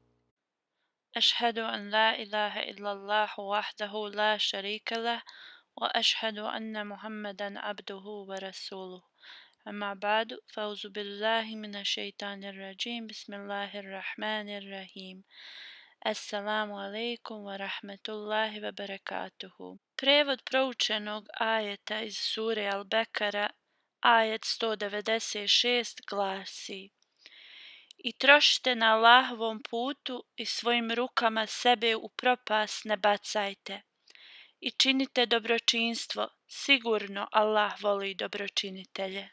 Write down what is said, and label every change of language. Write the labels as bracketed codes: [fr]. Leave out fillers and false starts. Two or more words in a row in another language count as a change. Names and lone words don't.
[ar] أشهد أن لا إله إلا الله وحده لا شريك له وأشهد أن محمدا عبده ورسوله. أما بعد، فأعوذ بالله من الشيطان الرجيم. بسم الله الرحمن الرحيم. السلام عليكم ورحمة الله وبركاته. [bs] Prevod proučenog ajeta iz sure Al-Bekara, ajet 196, glasi: I trošite na Allahovom putu i svojim rukama sebe u propast ne bacajte. I činite dobročinstvo, sigurno Allah voli dobročinitelje.